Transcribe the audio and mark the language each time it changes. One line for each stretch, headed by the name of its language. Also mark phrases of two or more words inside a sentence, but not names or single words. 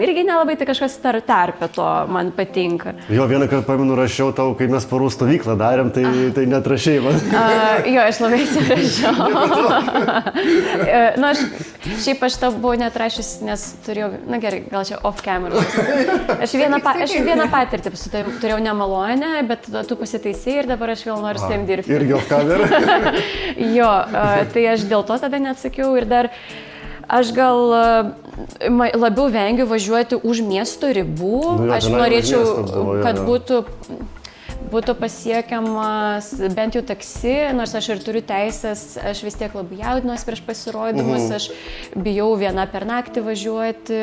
Lithuanian: Irgi nelabai tai kažkas tarpe to man patinka. Jo, vieną kartą pamenu, rašiau tau, kai mes porų stovyklą darėm, tai netrašiai man. Jo, aš labai atsiprašau. Šiaip aš tau buvau netrašęs, nes turėjau, gerai, gal čia
English: off camera.
Lithuanian: Aš vieną patirtį turėjau nemalonę, bet tu pasitaisai ir dabar aš vėl noriu su tavim dirbti. Irgi
English: off camera?
Lithuanian: Jo, tai aš dėl to tada neatsakiau ir dar aš gal labiau vengiu važiuoti už miesto ribų. Aš norėčiau, kad būtų pasiekiamas bent jau taksi, nors aš ir turiu teisės, aš vis tiek labai jaudinuosi prieš pasirodymus, aš bijau viena per naktį važiuoti.